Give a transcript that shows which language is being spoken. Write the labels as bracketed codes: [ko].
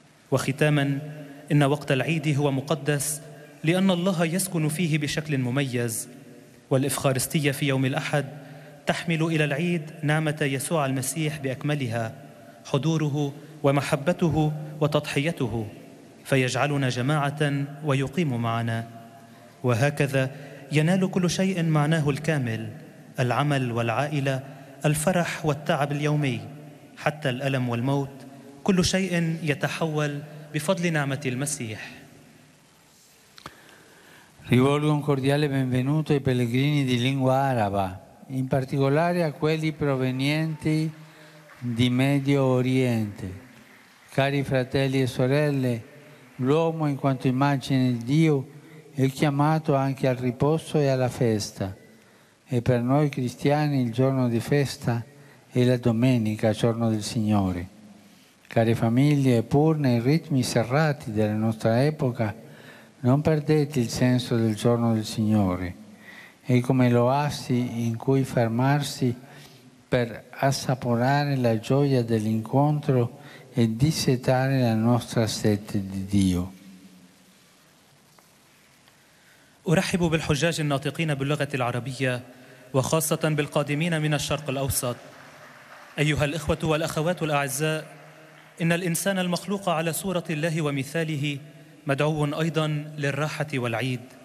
[ar] وختاما، إن وقت العيد هو مقدس لأن الله يسكن فيه بشكل مميز، والإفخارستية في يوم الأحد تحمل إلى العيد نعمة يسوع المسيح بأكملها، حضوره ومحبته وتضحيته، فيجعلنا جماعة ويقيم معنا. وهكذا ينال كل شيء معناه الكامل: العمل والعائلة، الفرح والتعب اليومي، حتى الألم والموت، كل شيء يتحول بفضل نعمة المسيح. [it] Rivolgo un cordiale benvenuto ai pellegrini di lingua araba, in particolare a quelli provenienti di Medio Oriente. Cari fratelli e sorelle, l'uomo in quanto immagine di Dio è chiamato anche al riposo e alla festa. E per noi cristiani il giorno di festa è la domenica, giorno del Signore. Care famiglie, pur nei ritmi serrati della nostra epoca, non perdete il senso del giorno del Signore. È come l'oasi in cui fermarsi per assaporare la gioia dell'incontro e dissetare la nostra sete di Dio. [ar] أرحب بالحجاج الناطقين باللغة العربية، وخاصة بالقادمين من الشرق الأوسط. أيها الإخوة والأخوات الأعزاء، إن الإنسان المخلوق على صورة الله ومثاله مدعو أيضا للراحة والعيد.